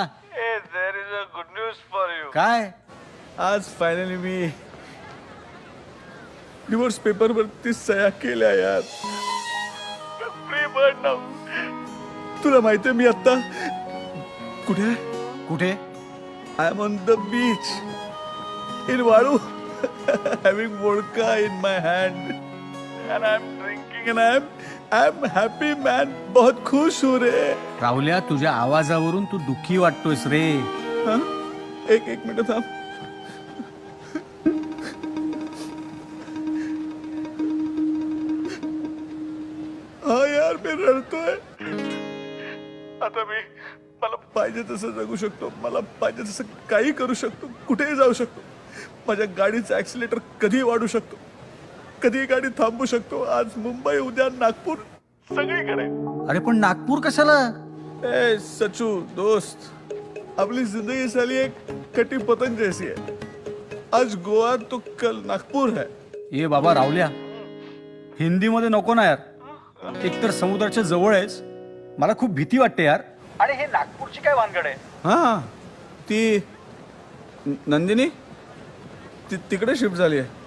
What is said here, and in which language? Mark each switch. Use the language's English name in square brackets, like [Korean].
[English] There is a good news for you. [Marathi] काय? आज finally मी divorce पेपरवरती सह्या केल्या यार. [English] Free bird now. [Marathi] तुला माहितीये मी आता कुठे आहे? कुठे? [English] I am on the beach in वाळू. Having vodka in my hand and I am drinking and I am happy man. [Hindi] बहुत खुश हूं रे. [Marathi] राहुल्या तुझ्या आवाजावरून तू दुःखी वाटतोयस रे. हाँ? एक मिनिट थांब. हा यार मी रडतोय. आता मी मला पाहिजे तसं जगू शकतो, मला पाहिजे तसं काही करू शकतो, कुठेही जाऊ शकतो. माझ्या गाडीचा ऍक्सिलेटर कधी वाढू शकतो, कधी गाडी थांबू शकतो. आज मुंबई, उद्या नागपूर, सगळीकडे. अरे पण नागपूर कशाला? [Hindi] ए सचू दोस्त, आपली जिंदगी साली एक कटी पतंग जैसी है. आज गोवा तो कल नागपूर है. [Marathi] ए बाबा रावल्या, हिंदीमध्ये नको ना यार. एकतर समुद्राच्या जवळ आहेस, मला खूप भीती वाटते यार. आणि हे नागपूरची काय वानगड आहे? हा, ती नंदिनी तिकडे शिफ्ट झाली आहे.